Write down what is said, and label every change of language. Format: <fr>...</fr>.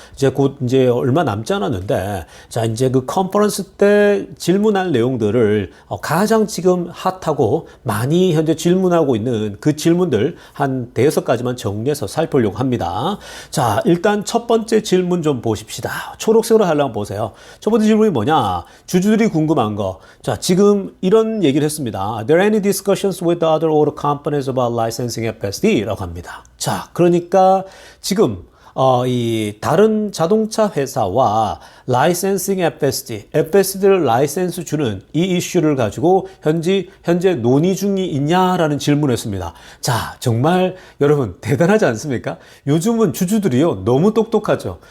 <ko>이제 곧 이제 얼마 남지 않았는데, 자, 이제 그 컨퍼런스 때 질문할 내용들을 가장 지금 핫하고 많이 현재 질문하고 있는 그 질문들 한 5가지만 정리해서 살펴보려고 합니다. 자, 일단 첫 번째 질문 좀 보십시다. 초록색으로 하려면 보세요. 첫 번째 질문이 뭐냐? 주주들이 궁금한 거. 자, 지금 이런 얘기를 했습니다.</ko> <en>Are there any discussions with the other auto companies about licensing FSD?</en> <ko>라고 합니다. 자, 그러니까 지금 이 다른 자동차 회사와 라이센싱 FSD를 라이센스 주는 이 이슈를 가지고 현재 논의 중이 있냐라는 질문을 했습니다. 자, 정말 여러분 대단하지 않습니까? 요즘은 주주들이요 너무 똑똑하죠.</ko>